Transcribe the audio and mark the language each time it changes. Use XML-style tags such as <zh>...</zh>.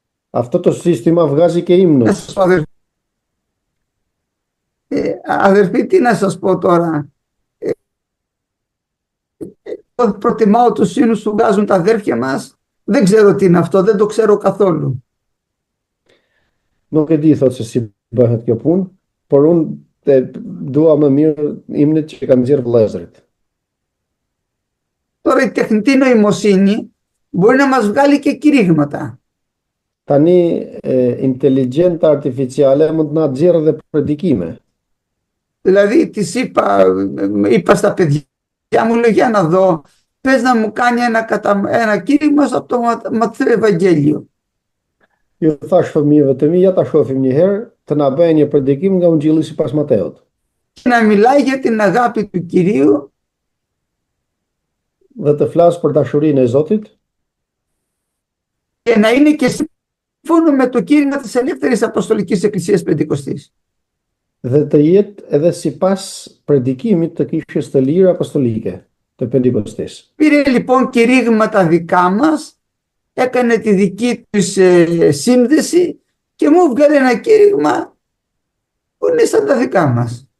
<el>Αυτό το σύστημα βγάζει και ύμνους. Αδερφοί, τι να σας πω τώρα. Προτιμάω τους ύμνους που βγάζουν τα αδέρφια μας. Δεν ξέρω τι είναι αυτό, δεν το ξέρω καθόλου.</el> <sq>Nuk e di thot se si bëhet kjo punë, por unë dua më mirë imnet që kanë nxjerrë vëllezërit.</sq> <el>Τώρα η τεχνητή νοημοσύνη μπορεί να μας βγάλει και κηρύγματα.</el> <sq>Tani inteligjenca artificiale mund të na nxjerrë dhe predikime.</sq> <el>Δηλαδή είπα στα παιδιά μου, λέω για να δω, πες να μου κάνει ένα κήρυγμα από το Ματθαίου Ευαγγέλιο.</el> <sq>Ju thash fëmijëve të mi, ja ta shohim një herë, të na bëjnë një predikim nga Ungjilli sipas Mateut.</sq> <el>Να μιλάει για την αγάπη του Κυρίου</el> <sq>Dhe të flas për dashurinë e Zotit</sq> <el>και να είναι και σύμφωνο με το κήρυγμα της Ελεύθερης Αποστολικής Εκκλησίας Πεντηκοστής.</el> <sq>dhe të jetë edhe sipas predikimit të kishës të lirë apostolike të Pentikostis.</sq> <el>Πήρε λοιπόν κηρύγματα δικά μας, έκανε τη δική τους σύνδεση και μου βγάλε ένα κήρυγμα που είναι σαν τα δικά μας.</el>